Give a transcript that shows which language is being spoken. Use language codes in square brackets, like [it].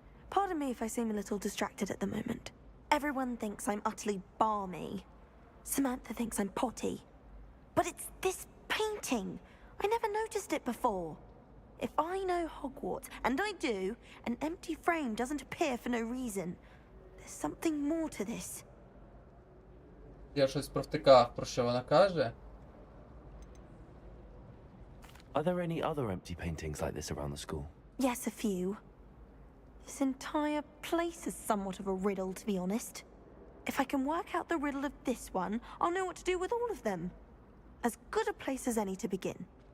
[en] Pardon me if I seem a little distracted at the moment. Everyone thinks I'm utterly balmy. Samantha thinks I'm potty. But it's this painting. I never noticed it before. If I know Hogwarts, and I do, an empty frame doesn't appear for no reason. There's something more to this. [uk] Я щось провтикав, про що вона каже. [en] Are there any other empty paintings like this around the school? Yes, a few. This entire place is somewhat of a riddle, to be honest. If I can work out the riddle of this one, I'll know what to do with all of them. As good a place as any to begin.